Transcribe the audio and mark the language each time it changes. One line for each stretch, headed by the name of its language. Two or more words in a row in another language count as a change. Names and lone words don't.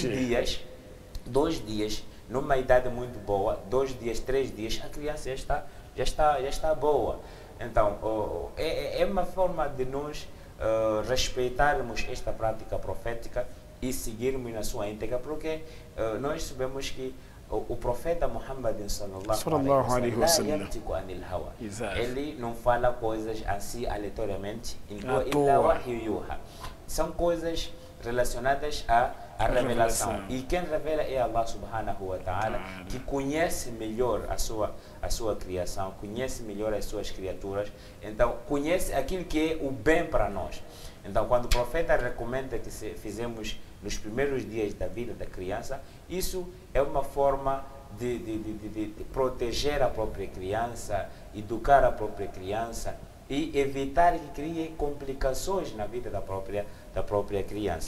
Portuguese: 2 dias, numa idade muito boa, 2 dias, 3 dias, a criança já está boa. Então, é uma forma de nós respeitarmos esta prática profética e seguirmos na sua íntegra, porque nós sabemos que o profeta Muhammad
Arabic: sallallahu alaihi wasallam,
Portuguese: ele não fala coisas assim aleatoriamente, são coisas relacionadas à revelação. E quem revela é Allah
Arabic: subhanahu wa ta'ala,
Portuguese: que conhece melhor a sua criação, conhece melhor as suas criaturas, então conhece aquilo que é o bem para nós. Então, quando o profeta recomenda que fizemos nos primeiros dias da vida da criança, isso é uma forma de proteger a própria criança, educar a própria criança e evitar que crie complicações na vida da própria criança.